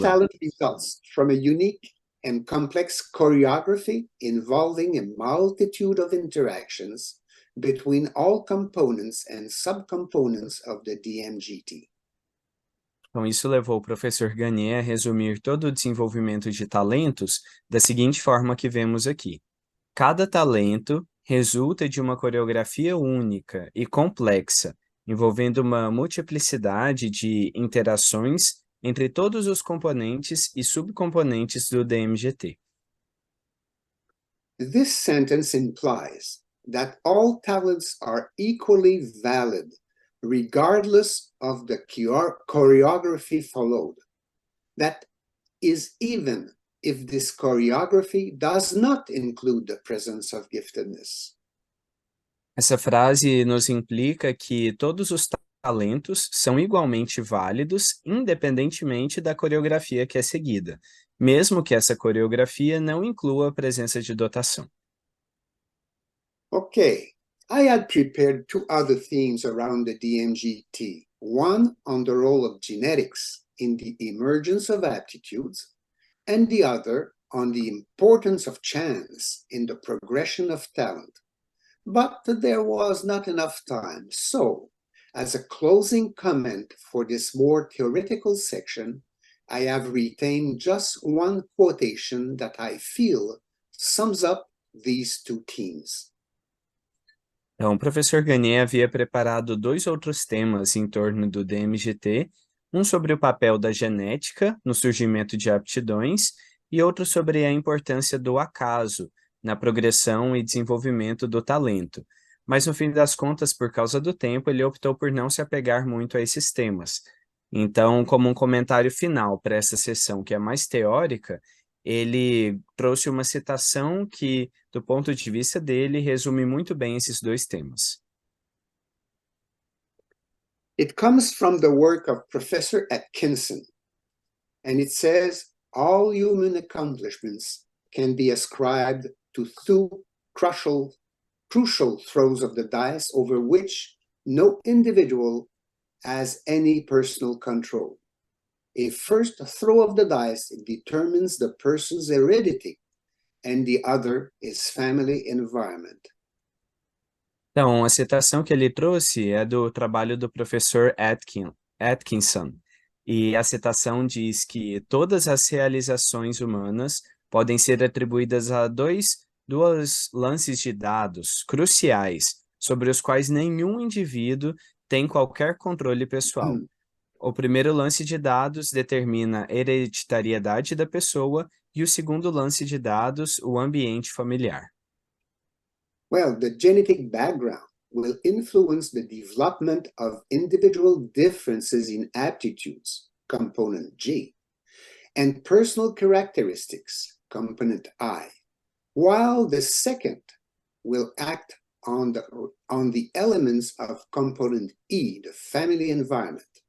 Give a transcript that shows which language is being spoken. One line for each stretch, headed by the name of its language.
English: talent results from a unique and complex choreography involving a multitude of interactions between all components and subcomponents of the DMGT.
Portuguese: Então, isso levou o professor Gagné a resumir todo o desenvolvimento de talentos da seguinte forma que vemos aqui. Cada talento resulta de uma coreografia única e complexa, envolvendo uma multiplicidade de interações entre todos os componentes e subcomponentes do DMGT.
English: This sentence implies that all talents are equally valid regardless of the choreography followed. That is, even if this choreography does not include the presence of giftedness.
Portuguese: Essa frase nos implica que todos os talentos são igualmente válidos, independentemente da coreografia que é seguida, mesmo que essa coreografia não inclua a presença de dotação.
English: Okay, I had prepared two other themes around the DMGT, one on the role of genetics in the emergence of aptitudes, and the other on the importance of chance in the progression of talent. But there was not enough time, so as a closing comment for this more theoretical section, I have retained just one quotation that I feel sums up these two themes.
Portuguese: Então, o professor Gagné havia preparado dois outros temas em torno do DMGT, um sobre o papel da genética no surgimento de aptidões e outro sobre a importância do acaso na progressão e desenvolvimento do talento. Mas, no fim das contas, por causa do tempo, ele optou por não se apegar muito a esses temas. Então, como um comentário final para essa sessão que é mais teórica, ele trouxe uma citação que, do ponto de vista dele, resume muito bem esses dois temas.
English: It comes from the work of Professor Atkinson, and it says, all human accomplishments can be ascribed to two crucial throws of the dice over which no individual has any personal control. A first throw of the dice determines the person's heredity, and the other is family environment.
Portuguese: Então, a citação que ele trouxe é do trabalho do professor Atkinson, e a citação diz que todas as realizações humanas podem ser atribuídas a dois lances de dados cruciais, sobre os quais nenhum indivíduo tem qualquer controle pessoal. O primeiro lance de dados determina a hereditariedade da pessoa e o segundo lance de dados, o ambiente familiar.
English: Well, the genetic background will influence the development of individual differences in aptitudes, component G, and personal characteristics, component I, while the second will act on the elements of component E, the family environment.